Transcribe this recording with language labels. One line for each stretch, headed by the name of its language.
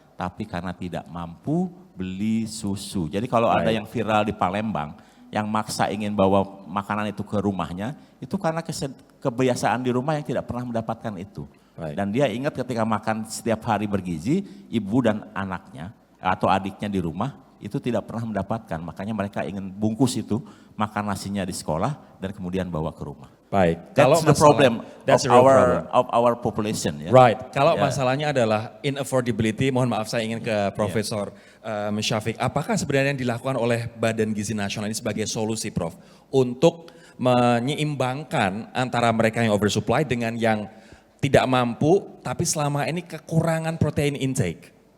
Indonesian: tapi karena tidak mampu beli susu. Jadi kalau ada yang viral di Palembang, yang maksa ingin bawa makanan itu ke rumahnya, itu karena kebiasaan di rumah yang tidak pernah mendapatkan itu. Dan dia ingat ketika makan setiap hari bergizi, ibu dan anaknya atau adiknya di rumah itu tidak pernah mendapatkan. Makanya mereka ingin bungkus itu, makan nasinya di sekolah dan kemudian bawa ke rumah. Baik.
English: That's the problem of our population.
Indonesian: Ya.
English: Right.
Indonesian: Kalau masalahnya adalah inaffordability, mohon maaf saya ingin ke Profesor Syafiq. Apakah sebenarnya yang dilakukan oleh Badan Gizi Nasional ini sebagai solusi, Prof, untuk menyeimbangkan antara mereka yang oversupply dengan yang tidak mampu, tapi selama ini kekurangan protein intake?